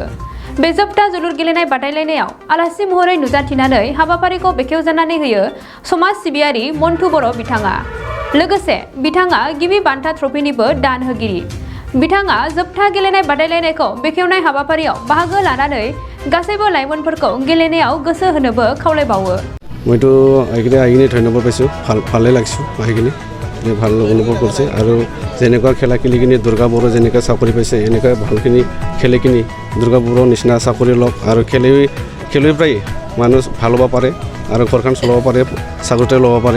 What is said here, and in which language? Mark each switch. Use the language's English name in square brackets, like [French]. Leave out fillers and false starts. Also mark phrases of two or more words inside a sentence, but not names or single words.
[Bodo] बे जोबथा जोलुर गेलेनाय बादायलायनायाव आलासि महरै नुजाथिनानै हाबाफारिखौ बेखेवजानानै होयो समाज सिबियारि मन्टु बर' बिथाङा। लोगोसे बिथाङा गिबि बान्था ट्रफिनिबो दान होगिरि। बिथाङा जोबथा गेलेनाय बादायलायनायखौ बेखेवनाय हाबाफारियाव बाहागो लानानै गासैबो लाइमोनफोरखौ गेलेनायाव गोसो होनोबो खावलायबावो। [Assamese] মইতো আহিকিনে ধন্যবাদ পাইছোঁ, ভালে লাগিছোঁ আহিকিনে ভাল অনুভৱ কৰিছে আৰু যেনেকুৱা খেলা খেলি কিনে দুৰ্গা বড়ো যেনেকুৱা চাকৰি পাইছে এনেকুৱা ভালখিনি খেলি কিনি দুৰ্গা বড়োৰ নিচিনা চাকৰি লওক আৰু খেলুৱৈ প্ৰায় মানুহ ভাল হ'ব পাৰে আৰু ঘৰখন চলাব পাৰে, চাকৰিতে ল'ব পাৰে।